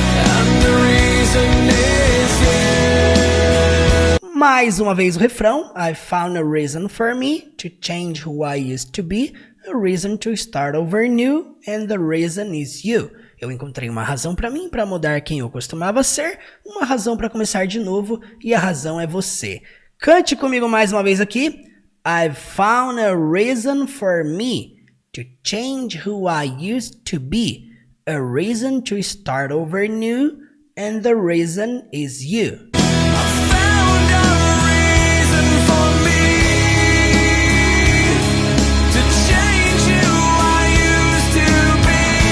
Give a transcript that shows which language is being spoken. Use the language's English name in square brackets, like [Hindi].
[English] And the reason is you. [Portuguese] Mais uma vez o refrão. [English] I found a reason for me to change who I used to be. A reason to start over new. And the reason is you. [Portuguese] Eu encontrei uma razão para mim, para mudar quem eu costumava ser. Uma razão para começar de novo. E a razão é você. Cante comigo mais uma vez aqui. [English] I found a reason for me to change who I used to be. A reason to start over new. And the reason is you. Found a reason for me to change who I used to be.